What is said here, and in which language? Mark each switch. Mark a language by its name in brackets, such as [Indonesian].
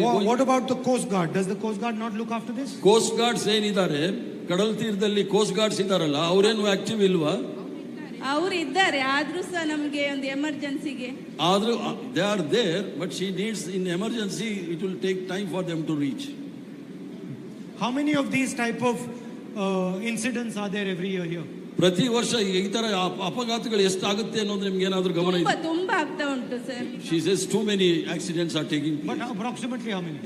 [English] What about the Coast Guard? Does the Coast Guard not look after this? [Kannada] Coast Guards ಏನಿದ್ದಾರೆ ಕಡಲ ತೀರದಲ್ಲಿ, coast guards ಇದ್ದಾರಲ್ಲ, ಅವರೇನು active ಇಲ್ವಾ? ಅವರು ಇದ್ದಾರೆ, ಆದ್ರೂ ಸಹ ನಮಗೆ ಒಂದು ಎಮರ್ಜೆನ್ಸಿಗೆ [English] ಆದ್ರೂ they are there, but she needs in emergency it will take time for them to reach. How many of these type of incidents are there every year here? [Kannada] ಪ್ರತಿ ವರ್ಷ ಈ ತರ ಅಪಘಾತಗಳು ಎಷ್ಟಾಗುತ್ತೆ ಅನ್ನೋದು ನಿಮ್ಗೆ ಏನಾದ್ರೂ ಗಮನ ಇದೆ? ತುಂಬಾ ಆಗ್ತಾ ಉಂಟು sir. [English] She says too many accidents are taking place. But approximately how many?